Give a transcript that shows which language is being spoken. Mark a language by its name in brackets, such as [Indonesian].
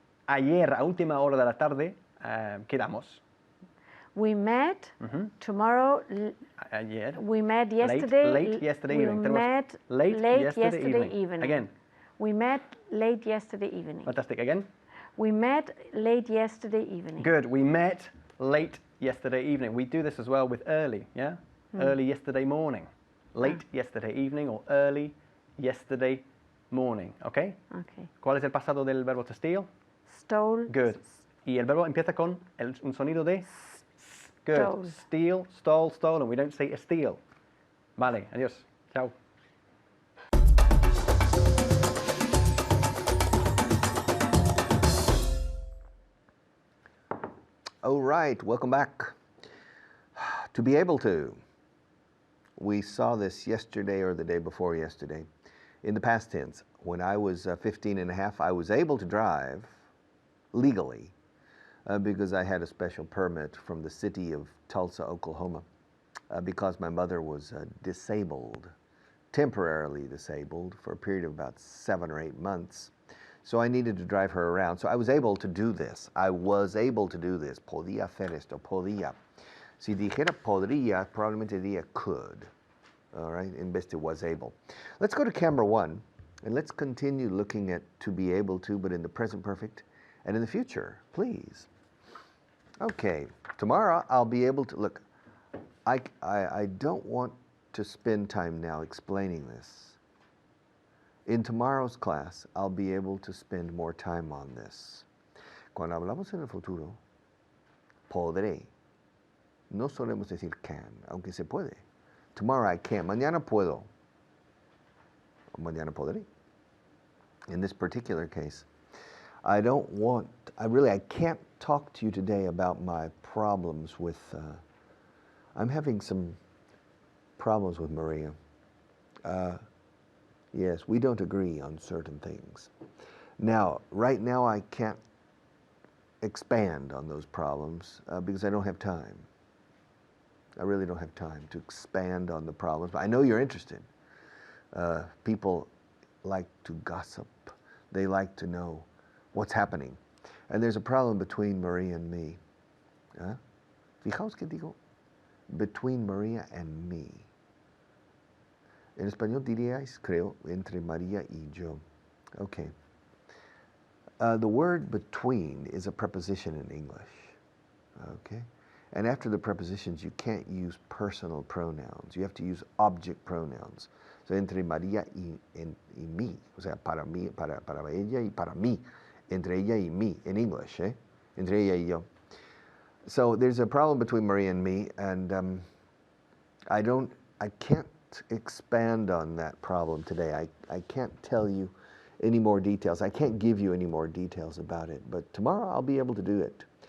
[Spanish] Ayer a última hora de la tarde quedamos. [English] We met tomorrow. [Spanish] Ayer. [English] We met yesterday. Late yesterday evening. We met late yesterday evening. Again. We met late yesterday evening. Fantastic. Again. We met late yesterday evening. Good. We met late yesterday evening. We do this as well with early, yeah? Early yesterday morning. Late yesterday evening or early yesterday morning, okay? Okay. [Spanish] ¿Cuál es el pasado del verbo to steal? [English] Stole. Good. [Spanish] Y el verbo empieza con un sonido de [English] Good. Stole. Steal, stole, stolen. We don't say steal. [Spanish] Vale, adiós. Chao. [English] All right, welcome back. To be able to. We saw this yesterday or the day before yesterday. In the past tense, when I was 15 and a half, I was able to drive legally because I had a special permit from the city of Tulsa, Oklahoma, because my mother was disabled, temporarily disabled for a period of about 7 or 8 months. So I needed to drive her around. So I was able to do this. I was able to do this. [Spanish] Podía hacer esto. Podía. Si dijera podría, probablemente diría [English] could. All right, [Spanish] in vez de [English] was able. Let's go to camera 1, and let's continue looking at to be able to, but in the present perfect. and in the future, please. Okay, tomorrow I'll be able to, look, I don't want to spend time now explaining this. In tomorrow's class, I'll be able to spend more time on this. [Spanish] Cuando hablamos en el futuro, podré. No solemos decir [English] can, [Spanish] aunque se puede. [English] Tomorrow I can. [Spanish] Mañana puedo. Mañana podré. [English] In this particular case, I can't talk to you today about my problems with, I'm having some problems with Maria. Yes, we don't agree on certain things. Now, right now I can't expand on those problems because I don't have time. I really don't have time to expand on the problems, but I know you're interested. People like to gossip. They like to know what's happening. And there's a problem between Maria and me. [Spanish] Fijaos que digo, [English] between Maria and me. [Spanish] En español diríais, creo, entre María y yo. [English] Okay. The word between is a preposition in English. Okay? And after the prepositions, you can't use personal pronouns. You have to use object pronouns. So, [Spanish] entre María y mí. O sea, para mí, para ella y para mí. Entre ella y mí, [English] in English, eh? [Spanish] Entre ella y yo. [English] So, there's a problem between Maria and me, and I can't expand on that problem today. I can't tell you any more details. I can't give you any more details about it, but tomorrow I'll be able to do it.